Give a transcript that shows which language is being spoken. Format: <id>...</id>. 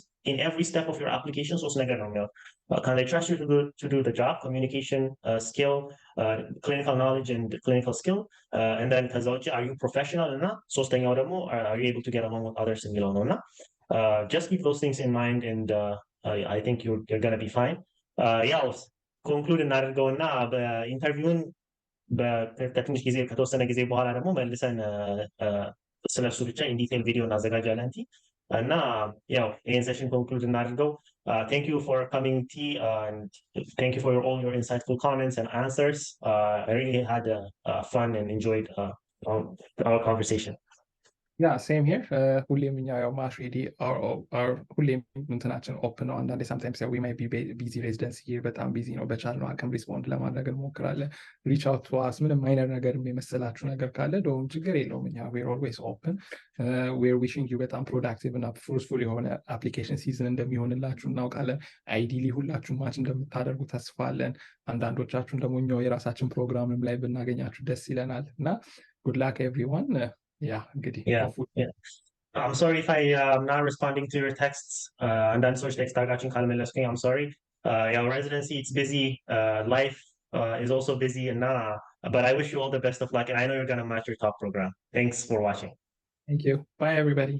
<en>In every step of your application, so can they trust you to do the job, communication skill, clinical knowledge and clinical skill, and then are you professional enough? So are you able to get along with others in Milano? Just keep those things in mind, and I think you're going to be fine.</en> <am>ያው ኮንክሉድ እናደርገው እና በኢንተርቪውን ከትንሽ ጊዜ ከተወሰነ ጊዜ በኋላ ደግሞ መልሰን ስለሱ ብቻ ኢንዲቴል ቪዲዮ እናዘጋጃለን እና ያው ይህን ሴሽን ኮንክሉድ እናደርገው.</am> <en>Thank you for coming, T, and thank you for all your insightful comments and answers. I really had fun and enjoyed our conversation.</en> <am>ያ ሴም ሄር ሁሌም እኛ ያው ማሽ ሬዲ ሁሌም እንትናችን ኦፕን ነው። አንዳንዴ</am> <en>ሳምታይምስ ዊ ማይ ቢ ቢዚ</en> <am>ሬዚደንስ በጣም ቢዚ ነው። በቻልነው አቅም ሪስፖንድ ለማድረግ እንሞክራለን።</am> <en>ሪች አውት ቱ አስ</en> <am>ምንም አይነት ነገር የመሰላችሁ ነገር ካለ ደውም ችግር የለውም። እኛ</am> <en>ዌር ኦልዌይስ ኦፕን ዌር ዊሽንግ ዩ</en> <am>በጣም ፕሮዳክቲቭ እና ፍሩትፉል የሆነ አፕሊኬሽን ሲዝን እንደሚሆንላችሁ እናውቃለን። አይዲሊ ሁላችሁ ማች እንደምታደርጉ ተስፋ አለን። አንዳንዶቻችሁን ደግሞ እኛው የራሳችን ፕሮግራምም ላይ ብናገኛችሁ ደስ ይለናል እና</am> <en>ጉድ ላክ ኤቭሪዋን. Yeah. I'm sorry if I'm not responding to your texts. And then search text I'm sorry. Your residency, it's busy. Life is also busy, and but I wish you all the best of luck, and I know you're gonna match your top program. Thanks for watching. Thank you. Bye, everybody.</en>